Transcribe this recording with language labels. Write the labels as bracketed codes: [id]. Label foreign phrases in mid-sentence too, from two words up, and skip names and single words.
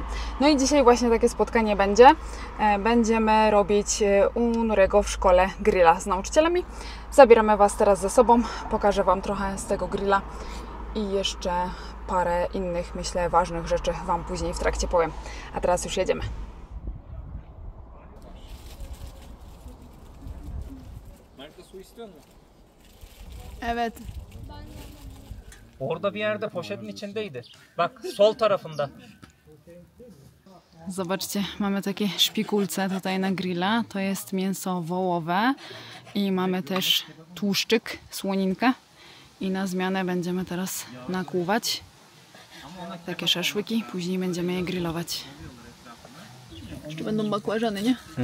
[pl] No i dzisiaj właśnie takie spotkanie będzie. Będziemy robić u Nurego w szkole grilla z nauczycielami. Zabieramy Was teraz ze sobą, pokażę Wam trochę z tego grilla i jeszcze parę innych, myślę, ważnych rzeczy Wam później w trakcie powiem. A teraz już jedziemy. [tr] Evet. Orada bir yerde poşetin içindeydi. Bak sol tarafında. [pl] Zobaczcie, mamy takie szpikulce tutaj na grilla. To jest mięso wołowe i mamy też tłuszczyk, słoninkę. I na zmianę będziemy teraz nakłuwać takie szaszłyki. Później będziemy je grillować. Jeszcze będą bakłażany, nie?